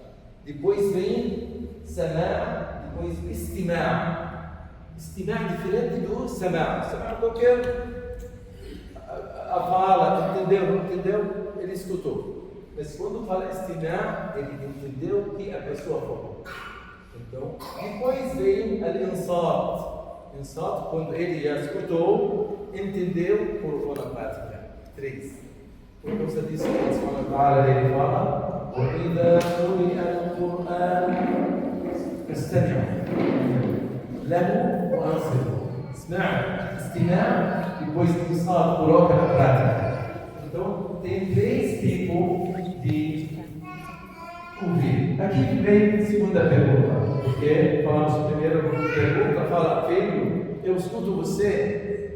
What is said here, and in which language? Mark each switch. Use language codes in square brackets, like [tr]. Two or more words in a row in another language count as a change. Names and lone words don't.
[pt] Depois vem samá, depois istimá. Istimá é diferente do samá. Samá é qualquer a fala, entendeu, não entendeu, ele escutou. Mas quando fala istimá, ele entendeu o que a pessoa falou. Então, depois vem al-insat. Insat, quando ele já escutou, entendeu por uma prática. 3. Por causa disso, ele fala: [ar] وَإِذَا قُرِئَ الْقُرْآنُ فَاسْتَمِعُوا لَهُ وَأَنصِتُوا. [pt] Istimá, depois de insat, coloca na prática. Então, tem 3 tipos de ouvir. Aqui vem a segunda pergunta, porque falamos primeiro pergunta, fala, filho, eu escuto você.